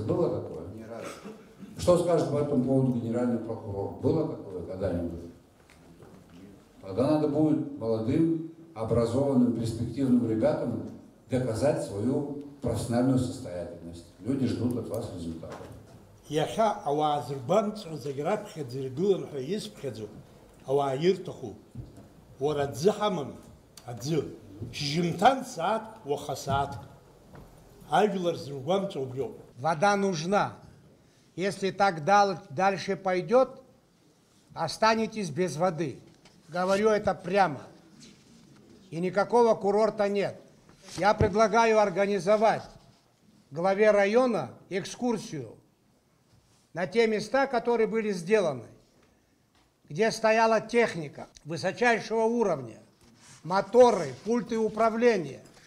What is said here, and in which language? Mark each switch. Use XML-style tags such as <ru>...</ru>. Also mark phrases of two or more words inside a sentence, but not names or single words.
<ru>Было такое? Не раз. Что скажет по этому поводу генеральный прокурор? Было такое когда-нибудь? Тогда надо будет молодым, образованным, перспективным ребятам доказать свою профессиональную состоятельность. Люди ждут от вас результатов.</ru> <ab>Иахьа ауаа зыргәамҵәо зегь раԥхьаӡа иргылан ҳәа изԥхьаӡо ауаа ирҭаху уара аӡы ҳамам аӡы шьыжьымҭан сааҭ уаха сааҭ ажәлар зыргәамҵәо убриоуп.</ab> <ru>Вода нужна. Если так дальше пойдет, останетесь без воды. Говорю это прямо. И никакого курорта нет. Я предлагаю организовать главе района экскурсию на те места, которые были сделаны, где стояла техника высочайшего уровня, моторы, пульты управления.</ru>